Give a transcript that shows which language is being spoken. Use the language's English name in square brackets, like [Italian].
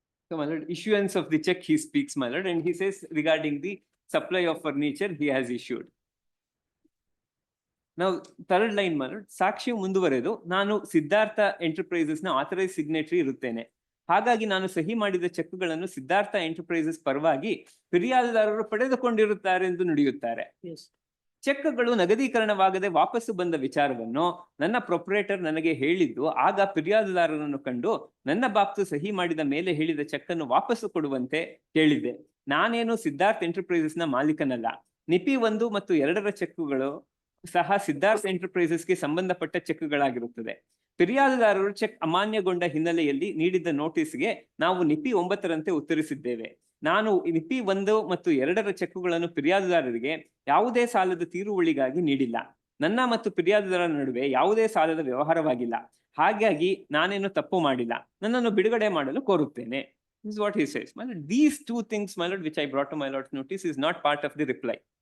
[English] So, my lord, issuance of the check he speaks, my lord, and he says regarding the supply of furniture he has issued. Now, third line, my lord, [Kannada] ಸಾಕ್ಷಿಯು ಮುಂದುವರೆದು ನಾನು Siddhartha enterprises ನ authorise signatory ಇರುತ್ತೇನೆ. ಹಾಗಾಗಿ ನಾನು ಸಹಿ ಮಾಡಿದ ಚೆಕ್ಗಳನ್ನು Siddhartha enterprises ಪರವಾಗಿ ಫಿರ್ಯಾದುದಾರರು ಪಡೆದುಕೊಂಡಿರುತ್ತಾರೆ ಎಂದು ನುಡಿಯುತ್ತಾರೆ. ಚೆಕ್ಗಳು ನಗದೀಕರಣವಾಗದೆ ವಾಪಸ್ಸು ಬಂದ ವಿಚಾರವನ್ನು ನನ್ನ ಪ್ರೊಪ್ರೇಟರ್ ನನಗೆ ಹೇಳಿದ್ದು ಆಗ ಫಿರ್ಯಾದುದಾರರನ್ನು ಕಂಡು ನನ್ನ ಬಾಪ್ತು ಸಹಿ ಮಾಡಿದ ಮೇಲೆ ಹೇಳಿದ ಚೆಕ್ ಅನ್ನು ವಾಪಸ್ಸು ಕೊಡುವಂತೆ ಹೇಳಿದ್ದೆ. ನಾನೇನು ಸಿದ್ಧಾರ್ಥ್ ಎಂಟರ್ಪ್ರೈಸಸ್ ನ ಮಾಲೀಕನಲ್ಲ. ನಿಪಿ 1 ಮತ್ತು 2ರ ಚೆಕ್ಗಳು ಸಹ ಸಿದ್ಧಾರ್ಥ್ ಎಂಟರ್ಪ್ರೈಸಸ್ಗೆ ಸಂಬಂಧಪಟ್ಟ ಚೆಕ್ಗಳಾಗಿರುತ್ತದೆ. ಫಿರ್ಯಾದುದಾರರು ಚೆಕ್ ಅಮಾನ್ಯಗೊಂಡ ಹಿನ್ನೆಲೆಯಲ್ಲಿ ನೀಡಿದ್ದ ನೋಟಿಸ್ಗೆ ನಾವು ನಿಪಿ 9ರಂತೆ ಉತ್ತರಿಸಿದ್ದೇವೆ. ನಾನು ನಿಪಿ 1 ಮತ್ತು 2ರ ಚೆಕ್ಗಳನ್ನು ಫಿರ್ಯಾದುದಾರರಿಗೆ ಯಾವುದೇ ಸಾಲದ ತೀರುವಳಿಗಾಗಿ ನೀಡಿಲ್ಲ. ನನ್ನ ಮತ್ತು ಫಿರ್ಯಾದುದಾರರ ನಡುವೆ ಯಾವುದೇ ಸಾಲದ ವ್ಯವಹಾರವಾಗಿಲ್ಲ. ಹಾಗಾಗಿ ನಾನೇನು ತಪ್ಪು ಮಾಡಿಲ್ಲ. ನನ್ನನ್ನು ಬಿಡುಗಡೆ ಮಾಡಲು ಕೋರುತ್ತೇನೆ. [English] This is what he says. My lord, these 2 things, my lord, which I brought to my lord's notice is not part of the reply.